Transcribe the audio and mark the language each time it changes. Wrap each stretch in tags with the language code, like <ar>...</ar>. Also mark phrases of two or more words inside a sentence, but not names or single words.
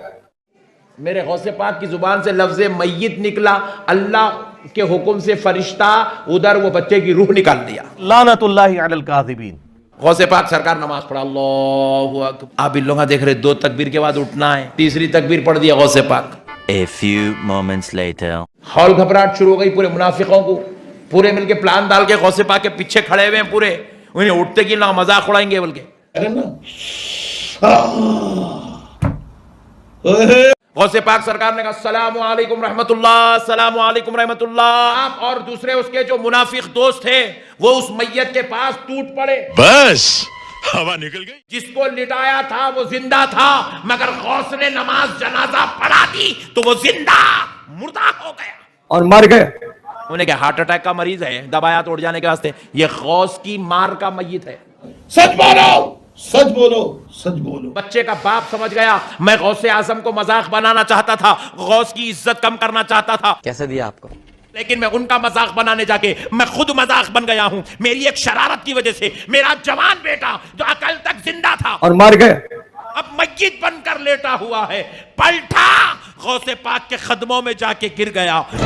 <ur>میرے غوث پاک کی زبان سے لفظ میت نکلا، اللہ کے حکم سے فرشتہ ادھر وہ بچے کی روح نکال دیا.</ur> <ar>لعنت اللہ علی الکاذبین.</ar> <ur>غوث پاک سرکار نماز پڑھا،</ur> <ar>اللہ اکبر.</ar> <ur>آپ ان لوگوں دیکھ رہے 2 تکبیر کے بعد اٹھنا ہے، تیسری تکبیر پڑھ دیا غوث پاک.</ur> <en>A few moments later.</en> <ur>ہال گھبراہٹ شروع ہو گئی پورے منافقوں کو. پورے مل کے پلان ڈال کے غوث پاک کے پیچھے کھڑے ہوئے ہیں پورے. انہیں اٹھتے کی نہ مذاق اڑائیں گے بلکہ. غوث پاک سرکار نے کہا</ur> <ar>السلام علیکم رحمت اللہ، السلام علیکم رحمت اللہ.</ar> <ur>آپ اور دوسرے اس کے جو منافق دوست تھے وہ اس میت کے پاس ٹوٹ پڑے. بس ہوا نکل گئی. جس کو لٹایا تھا وہ زندہ تھا، مگر غوث نے نماز جنازہ پڑھا دی تو وہ زندہ مردہ ہو گیا. اور مر گئے. انہیں کہا</ur> <en>heart attack</en> <ur>کا مریض ہے، دبایا توڑ جانے کے واسطے، یہ غوث کی مار کا میت ہے۔ سچ بولو سچ بولو سچ بولو. بچے کا باپ سمجھ گیا میں غوث اعظم کو مذاق بنانا چاہتا تھا، غوث کی عزت کم کرنا چاہتا تھا، کیسے دیا آپ کو؟ لیکن میں ان کا مذاق بنانے جا کے میں خود مذاق بن گیا ہوں۔ میری ایک شرارت کی وجہ سے میرا جوان بیٹا جو عقل تک زندہ تھا اور مر گئے۔ اب میت بن کر لیٹا ہوا ہے، پلٹا غوث پاک کے قدموں میں جا کے گر گیا۔</ur>